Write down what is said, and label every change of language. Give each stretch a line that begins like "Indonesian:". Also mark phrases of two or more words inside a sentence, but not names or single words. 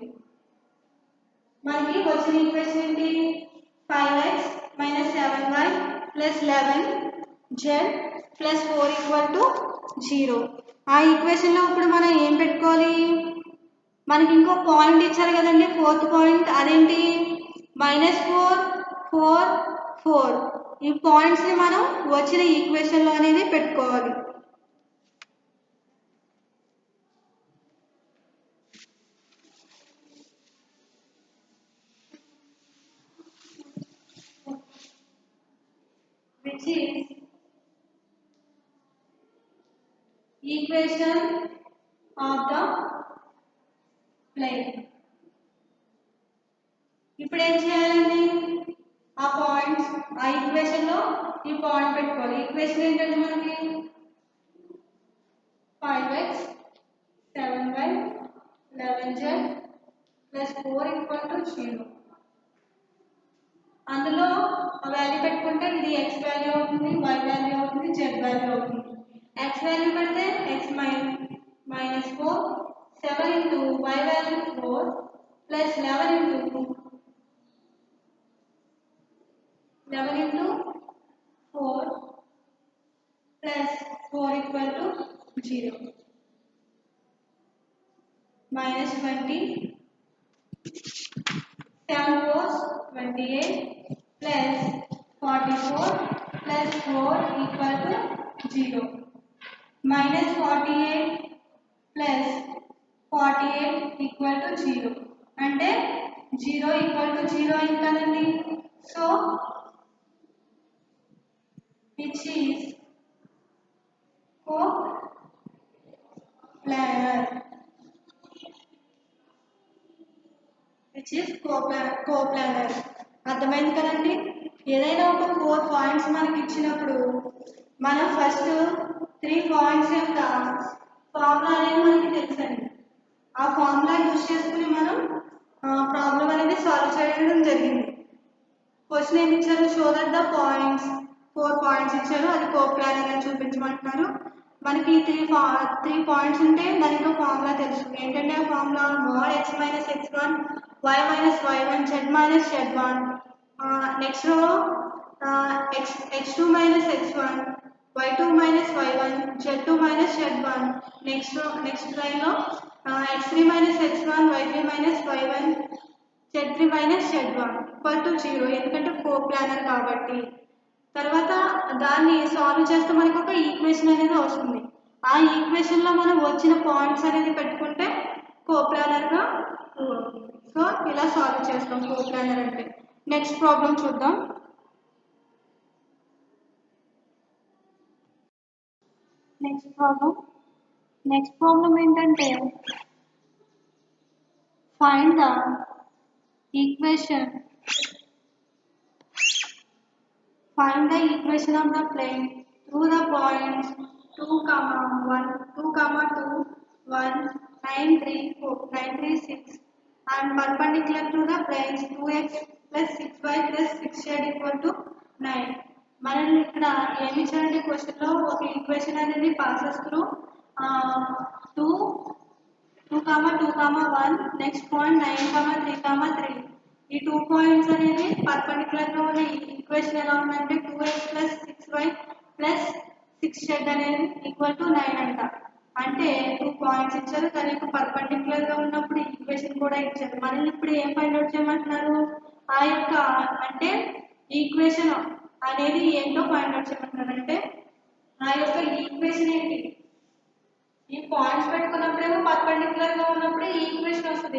Telugu: మనకి వచ్చిన ఈక్వేషన్ ఏంటి 5x - 7y ప్లస్ 11z ప్లస్ 4 = 0. ఆ ఈక్వేషన్లో ఇప్పుడు మనం ఏం పెట్టుకోవాలి మనకి ఇంకో పాయింట్ ఇచ్చారు కదండి, 4th పాయింట్, అదేంటి -4 4 4. ఈ పాయింట్స్ని మనం వచ్చిన ఈక్వేషన్లో అనేది పెట్టుకోవాలి.
English: which is equation of the plane.
Telugu: ఇప్పుడు ఏం చేయాలండి, ఆ పాయింట్స్ ఆ ఈక్వేషన్ లో ఈ పాయింట్ పెట్టుకోవాలి. ఈక్వేషన్ ఏంటంటే మనకి 5x 7y 11z plus 4 = 0. అందులో వాల్యూ పెట్టుకుంటే ఇది x వాల్యూ అవుతుంది, y వాల్యూ అవుతుంది, z వాల్యూ అవుతుంది. x వాల్యూ పెడితే x -4, 7 into y వాల్యూ 4 plus 11 into 4 plus 4 = 0. -20, 7 4 28 plus 44 plus 4 = 0. -48 plus 48 = 0. అంటే 0 = 0 అయింది కదండి.
English: సో which is coplanar. which is coplanar.
Telugu: అర్థమైంది కదండి. ఏదైనా ఒక 4 పాయింట్స్ మనకి ఇచ్చినప్పుడు మనం ఫస్ట్ 3 పాయింట్స్ యొక్క ఫార్ములా అనేది మనకి తెలుసండి. ఆ ఫార్ములా యూజ్ చేసుకుని మనం ప్రాబ్లం అనేది సాల్వ్ చేయడం జరిగింది. క్వశ్చన్ ఏమి ఇచ్చారు,
English: show that the points
Telugu: 4 పాయింట్స్ ఇచ్చారు, అది కోప్లానర్ అని చూపించమంటున్నారు. మనకి 3 పాయింట్స్ ఉంటే దానికి ఫార్ములా తెలుసు. ఏంటంటే ఆ ఫార్ములా mod x - x1 y - y1 z - z1.
English: next row
Telugu: x2 - x1 y2 - y1 z2 - z1. నెక్స్ట్ లైన్లో x3 - x1 y3 - y1 z3 - z1 = 0, ఎందుకంటే కోప్లానర్ కాబట్టి. తర్వాత దాన్ని సాల్వ్ చేస్తే మనకు ఒక ఈక్వేషన్ అనేది వస్తుంది. ఆ ఈక్వేషన్లో మనం వచ్చిన పాయింట్స్ అనేది పెట్టుకుంటే కోప్లానర్గా. సో ఇలా సాల్వ్ చేస్తాం కోప్లానర్ అంటే.
English: next problem
Telugu: చూద్దాం.
English: next problem
Telugu: ఏంటంటే
English: find the equation of the plane through the points 2, 1, 2, 2, 1, 9, 3, 4, 9, 3, 6 and perpendicular to the planes 2x plus 6y plus 6z = 9.
Telugu: మనం ఇక్కడ ఏమి ఇచ్చారంటే క్వశ్చన్ లో ఒక ఈక్వేషన్ అనేది
English: passes through
Telugu: 2, 2, 2, 1, నెక్స్ట్ పాయింట్ 9, 3, 3. ఈ 2 పాయింట్స్ అనేది పర్పెండిక్యులర్ గా ఉన్న ఈక్వేషన్ ఎలా ఉందంటే 2x plus 6y plus 6z అనేది = 9 అంట. అంటే 2 పాయింట్స్ ఇచ్చారు, దానికి పర్పెండిక్యులర్ గా ఉన్నప్పుడు ఈక్వేషన్ కూడా ఇచ్చారు. మనల్ని ఇప్పుడు ఏం
English: find out
Telugu: చేయమంటున్నారు, ఆ యొక్క అంటే ఈక్వేషన్ అనేది ఏంటో
English: find out
Telugu: చేయమంటున్నారు. అంటే ఆ యొక్క ఈక్వేషన్ ఏంటి, ఈ పాయింట్స్ పెట్టుకున్నప్పుడేమో పర్పెండిక్యులర్ గా ఉన్నప్పుడు ఈక్వేషన్ వస్తుంది.